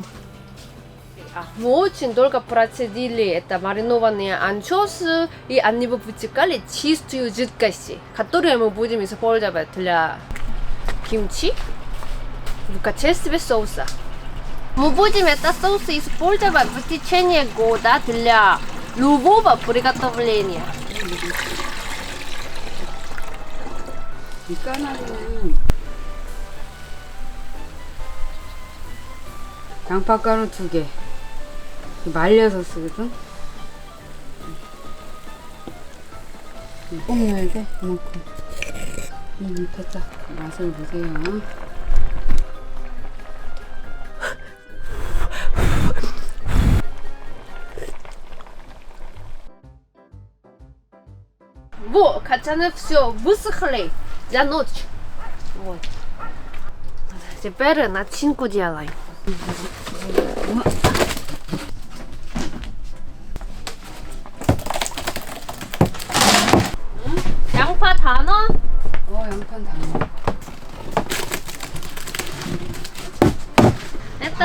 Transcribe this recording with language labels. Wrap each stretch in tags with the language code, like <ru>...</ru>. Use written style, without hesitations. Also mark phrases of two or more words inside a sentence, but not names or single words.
<ru>Мы очень долго процедили это маринованные анчоусы и они выпускали чистую жидкость, которую мы будем использовать для кимчи. в качестве соуса. Мы будем этот соус использовать в течение года для любого приготовления.</ru> <ko>이 까나리는 양파가루 2개 말려서 쓰거든. 꼭 넣어야 돼 이만큼. 됐다. 맛을 보세요.</ko> <ru>Вот, качаны все высохли за ночь. Вот. Теперь начинку делаем.</ru> <ko>양파 다 넣어? 양파 다 넣어. 일단</ko>